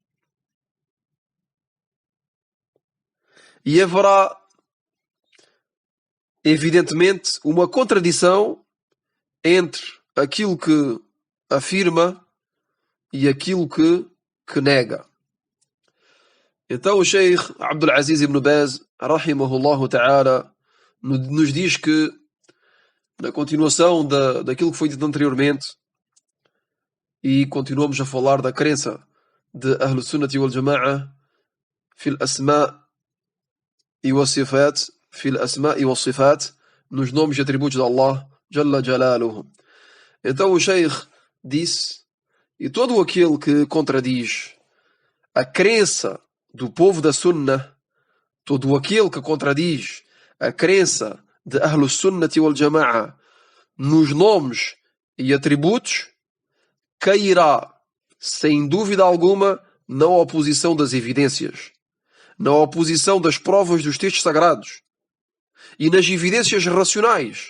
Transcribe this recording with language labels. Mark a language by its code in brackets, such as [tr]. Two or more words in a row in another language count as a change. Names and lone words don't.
[pt] E haverá, evidentemente, uma contradição entre aquilo que afirma e aquilo que nega. Então o Sheikh Abdul Aziz ibn Baz, [ar] رحمه الله تعالى, [pt] nos diz que, na continuação daquilo que foi dito anteriormente, e continuamos a falar da crença de [ar] أهل السنة والجماعة في الأسماء' [pt] e [ar] والصفات، في الأسماء' [pt] e [ar] والصفات, [pt] nos nomes e atributos de Allah [ar] جل جلاله. [pt] Então o Sheikh disse: e todo aquele que contradiz a crença do povo da Sunnah, todo aquele que contradiz a crença de [ar] أهل السنة والجماعة [pt] nos nomes e atributos cairá, sem dúvida alguma, na oposição das evidências, na oposição das provas dos textos sagrados e nas evidências racionais.